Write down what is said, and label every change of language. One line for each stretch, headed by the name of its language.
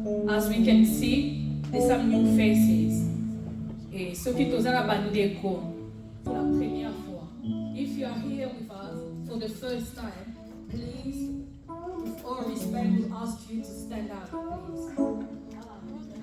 English: As we can see, there's some new faces.
French: Et ceux qui sont là bandeko pour la première fois.
English: If you are here with us for the first time, please, with all respect, we ask you to stand up, please.